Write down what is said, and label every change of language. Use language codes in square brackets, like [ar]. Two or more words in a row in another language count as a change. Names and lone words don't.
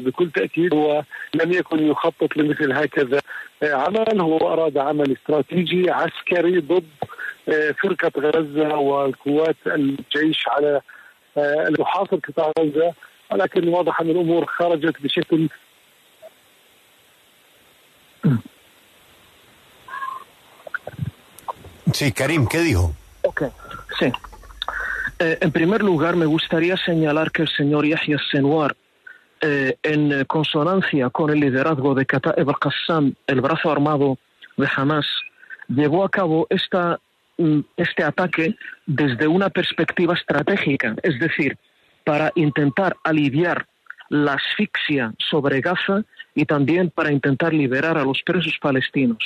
[ar] بكل تأكيد هو لم يكن يخطط لمثل هكذا عمل، هو أراد عمل استراتيجي عسكري ضد فرقة غزة والقوات الجيش على محاصر قطاع غزة، ولكن واضح أن الأمور خرجت بشكل [es] Sí, Karim, ¿qué dijo? Okay, sí. En primer lugar, me gustaría señalar que el señor Yahya Sinwar, en consonancia con el liderazgo de Kataib al-Qassam, el brazo armado de Hamas, llevó a cabo este ataque desde una perspectiva estratégica, es decir, para intentar aliviar la asfixia sobre Gaza y también para intentar liberar a los presos palestinos.